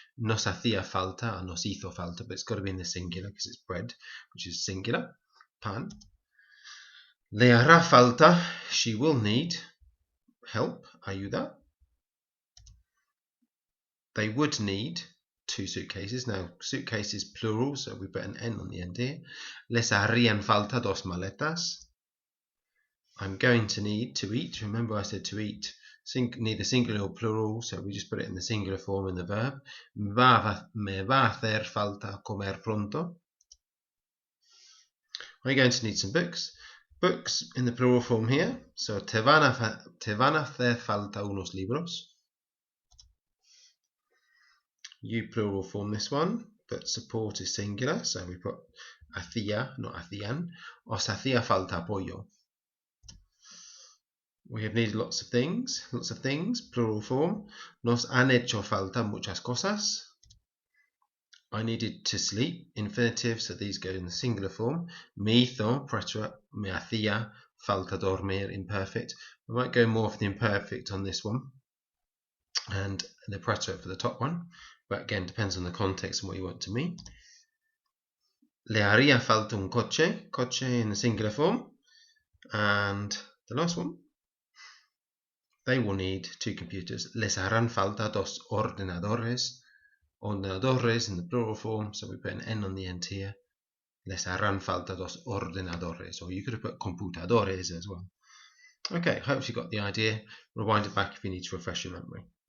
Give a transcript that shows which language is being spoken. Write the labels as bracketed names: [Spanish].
[Spanish] Nos hacía falta, [English] or [Spanish] nos hizo falta, [English] but it's got to be in the singular because it's bread, which is singular. Pan. [Spanish] Le hará falta, [English] she will need help, [Spanish] ayuda. [English] They would need 2 suitcases. Now, suitcase is plural, so we put an n on the end here. [Spanish] Les harían falta dos maletas. [English] I'm going to need to eat. Remember I said to eat, neither singular or plural, so we just put it in the singular form in the verb. [Spanish] Me va a hacer falta comer pronto. [English] I'm going to need some books. Books in the plural form here. [Spanish] So te van a hacer falta unos libros. [English] You plural form this one, but support is singular, so we put hacía, not hacían. [Spanish] Os hacía falta apoyo. [English] We have needed lots of things, plural form. [Spanish] Nos han hecho falta muchas cosas. [English] I needed to sleep, infinitive, so these go in the singular form. [Spanish] Me hizo, [English] preterite, [Spanish] me hacía falta dormir, [English] imperfect. We might go more for the imperfect on this one. and the preterite for the top one, but again depends on the context and what you want to mean. [Spanish] Le haría falta un coche, coche [English] in the singular form. And the last one, they will need 2 computers. [Spanish] Les harán falta 2 ordenadores. [English] Ordenadores in the plural form, so we put an N on the end here. [Spanish] Les harán falta 2 ordenadores, [English] or you could have put computadores as well. Okay, hope you got the idea. Rewind it back if you need to refresh your memory.